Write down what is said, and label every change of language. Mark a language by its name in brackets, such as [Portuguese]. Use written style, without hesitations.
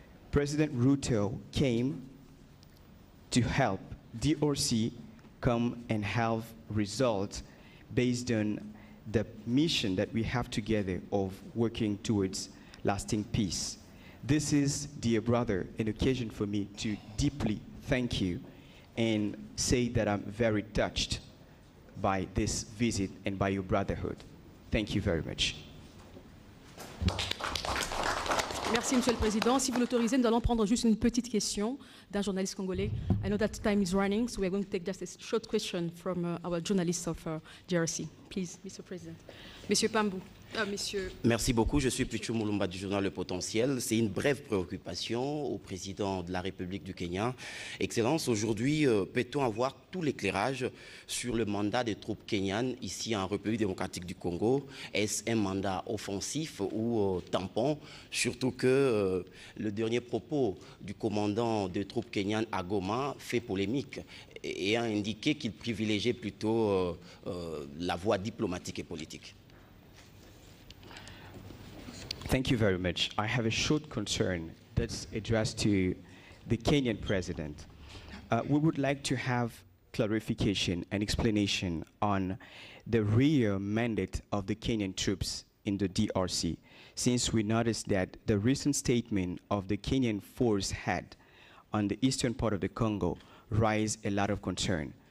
[English] President Ruto came to help DRC come and have results based on the mission that we have together of working towards lasting peace. This is, dear brother, an occasion for me to deeply thank you and say that I'm very touched by this visit and by your brotherhood. Thank you very much. [French] Merci, Monsieur le Président. Si vous l'autorisez, nous allons prendre juste une petite question d'un journaliste congolais. [English] I know that time is running, so we are going to take just a short question from our journalist of DRC. Please, Mr. President. [French] Monsieur Pambou. Monsieur... Merci beaucoup. Je suis Pichu Mulumba du journal Le Potentiel. C'est une brève préoccupation au président de la République du Kenya. Excellence, aujourd'hui, peut-on avoir tout l'éclairage sur le mandat des troupes kenyanes ici en République démocratique du Congo? Est-ce un mandat offensif ou tampon? Surtout que le dernier propos du commandant des troupes kenyanes à Goma fait polémique et a indiqué qu'il privilégiait plutôt la voie diplomatique et politique. [English] Thank you very much. I have a short concern that's addressed to the Kenyan president. We would like to have clarification and explanation on the real mandate of the Kenyan troops in the DRC, since we noticed that the recent statement of the Kenyan force head on the eastern part of the Congo raised a lot of concern.